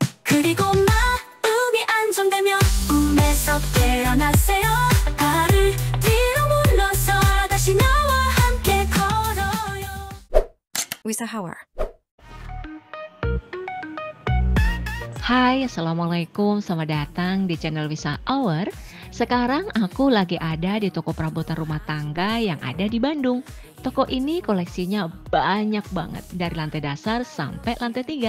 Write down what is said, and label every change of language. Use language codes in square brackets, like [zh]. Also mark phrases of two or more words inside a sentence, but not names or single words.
[ko] 그리고 마음이 안정되면 꿈에서 깨어나세요. 발을 뒤로 물러서 다시 나와 함께 걸어요. [id] Wisa Hawar. Hai, Assalamualaikum, selamat datang di channel Wisa Hour. Sekarang aku lagi ada di toko perabotan rumah tangga yang ada di Bandung. Toko ini koleksinya banyak banget, dari lantai dasar sampai lantai 3.